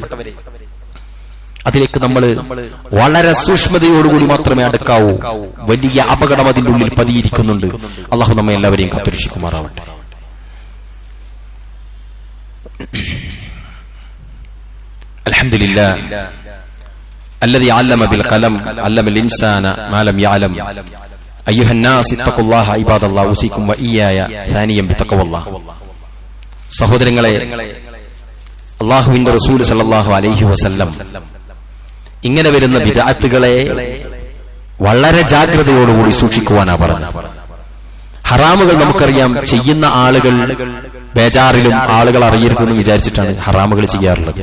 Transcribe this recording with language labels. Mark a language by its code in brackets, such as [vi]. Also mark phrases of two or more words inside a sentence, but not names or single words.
[ml] അതിലേക്ക് നമ്മൾ വളരെ സൂക്ഷ്മതയോടുകൂടി മാത്രമേ അടുക്കാവൂ. വലിയ അപകടം അതിന്റെ ഉള്ളിൽ പതിയിരിക്കുന്നുണ്ട്. അള്ളാഹു നമ്മെ എല്ലാവരെയും കാത്തുരക്ഷിക്കുമാറാവട്ടെ. [ar] അൽഹംദുലില്ലാഹ് الذي علم بالقلم علم الإنسان ما لم يعلم أيها الناس اتقوا الله عباد الله أوصيكم وإياي ثانيا بتقوى الله. [ml] സഹോദരങ്ങളെ, അല്ലാഹുവിന്റെ റസൂൽ [ar] صلى الله عليه وسلم [ml] ഇങ്ങനെ വരുന്ന ബിദ്അത്തുകളെ വളരെ ജാഗ്രതയോടുകൂടി സൂക്ഷിക്കുവാനാ പറഞ്ഞത്. ഹറാമുകൾ നമുക്കറിയാം, ചെയ്യുന്ന ആളുകൾ ബേജാറിലും ആളുകൾ അറിയരുതെന്ന് വിചാരിച്ചിട്ടാണ് ഹറാമുകൾ ചെയ്യാറുള്ളത്.